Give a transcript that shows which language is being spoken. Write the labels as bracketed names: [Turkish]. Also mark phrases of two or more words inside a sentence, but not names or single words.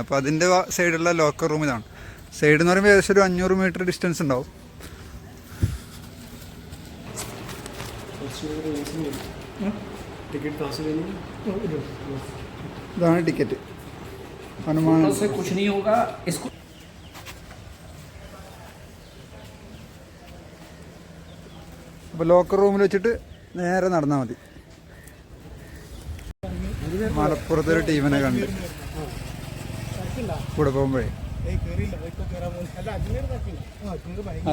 [Malayalam] അപ്പോൾ അതിൻ്റെ സൈഡുള്ള [English] locker room [Malayalam] ഇതാണ്. സൈഡ് എന്ന് പറയുമ്പോൾ ഏകദേശം ഒരു 500 [English] metre distance [Malayalam] ഉണ്ടാവും. ഇതാണ് ടിക്കറ്റ്. ഹനുമാൻ [Hindi] कुछ नहीं होगा इसको [Malayalam] അപ്പോൾ [English] locker roomil [Malayalam] വെച്ചിട്ട് നേരെ നടന്നാൽ മതി. മലപ്പുറത്തൊരു ടീമിനെ കണ്ട് കൂടെ പോകുമ്പോഴേ. കയറിയില്ല, ഇപ്പോൾ കയറാൻ പോകുന്നത്. അല്ല, അജ്മീർ നോക്കില്ല. അജ്മീർ ഭയങ്കര